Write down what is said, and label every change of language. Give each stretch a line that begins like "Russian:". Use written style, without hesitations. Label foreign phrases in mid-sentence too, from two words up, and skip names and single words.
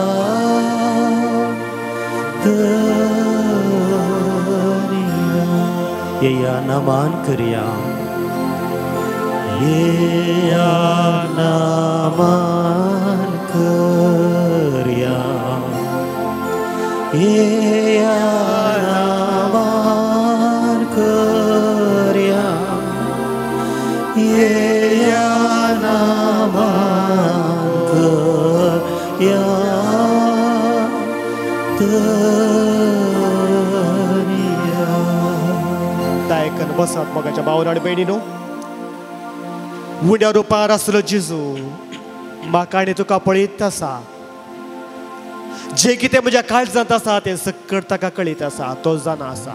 Konkani: ये नमन करिया, ये नमन करिया, ये नमन करिया, ये नमन करिया. दायकन बसात मगाच्या भावान आनी भयणीनो, उंड्या रुपार आसलो जेजू म्हाका आनी तुका पळयत आसा. जे कितें म्हज्या काळजांत आसा तें सक्कड ताका कळीत आसा, तो जाणा आसा.